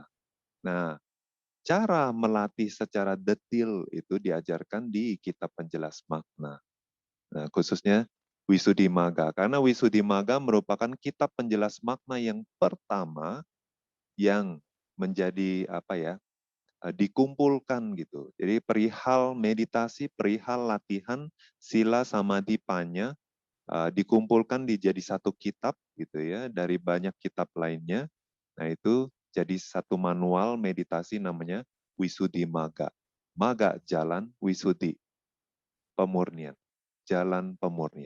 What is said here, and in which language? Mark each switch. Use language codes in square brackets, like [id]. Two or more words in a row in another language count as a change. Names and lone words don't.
[id] Nah, cara melatih secara detail itu diajarkan di kitab penjelas makna. Nah, khususnya Visuddhimagga. Karena Visuddhimagga merupakan kitab penjelas makna yang pertama yang menjadi dikumpulkan gitu. Jadi perihal meditasi, perihal latihan [pi] sila samadhi panya [id] dikumpulkan jadi satu kitab gitu ya dari banyak kitab lainnya. Nah, itu jadi satu manual meditasi namanya Visuddhimagga. Magga jalan, Visuddhi pemurnian. Jalan pemurnian.